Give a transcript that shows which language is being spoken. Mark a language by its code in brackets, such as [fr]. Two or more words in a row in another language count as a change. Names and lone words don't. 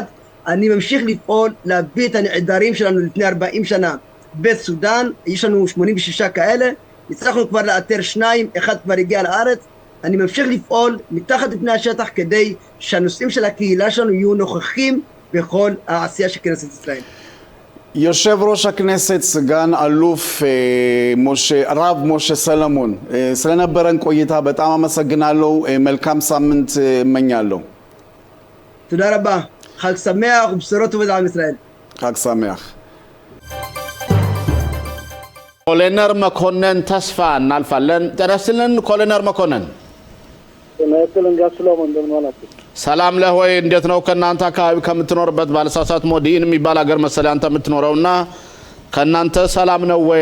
[he] אני ממשיך לפעול להביא את הנעדרים שלנו לפני 40 שנה בסודן, יש לנו 86 כאלה, הצלחנו כבר לאתר 2, אחד כבר הגיע לארץ. אני ממשיך לפעול מתחת לפני השטח כדי שהנושאים של הקהילה שלנו יהיו נוכחים בכל העשייה של כנסת ישראל. יושב ראש הכנסת סגן אלוף רב משה [am] ሰለሞን ስለነበረን ቆይታ በጣም አመሰግናለሁ። መልካም ሳምንት እመኛለሁ። [he] תודה רבה. חג שמח ובשורות טובות לעם ישראל. חג שמח. [am] ኮሎኔል መኮንን ተስፋ እናልፋለን። ተረስልን ኮሎኔል መኮንን ሰላም ለሆይ እንዴት ነው? ከናንተ አካባቢ ከምትኖርበት ባለሳሳት ሞዲን የሚባል ሀገር መሰለኝ አንተ የምትኖረውና ከናንተ ሰላም ነው ወይ?